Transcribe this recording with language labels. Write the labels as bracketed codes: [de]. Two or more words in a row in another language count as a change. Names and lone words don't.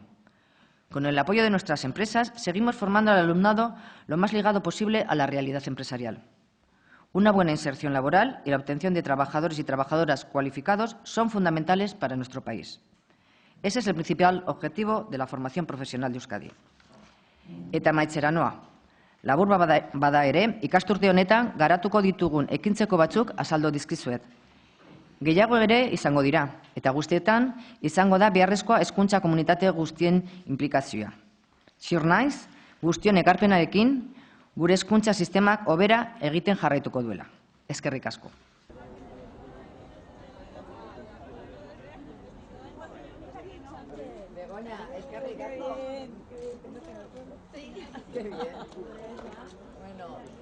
[es] Con el apoyo de nuestras empresas, seguimos formando al alumnado lo más ligado posible a la realidad empresarial. Una buena inserción laboral y la obtención de trabajadores y trabajadoras cualificados son fundamentales para nuestro país. Ese es el principal objetivo de la formación profesional de Euskadi. [eu] Eta amaitzera noa. Labur bada ere, ikasturte honetan garatuko ditugun ekintzeko batzuk azaldu dizkizuet. Gehiago ere izango dira, eta guztietan izango da beharrezkoa hezkuntza komunitate guztien inplikazioa. Ziur naiz, guztion ekarpenarekin, gure hezkuntza sistemak hobera egiten jarraituko duela. Eskerrik asko. [es] Qué bien. Bueno,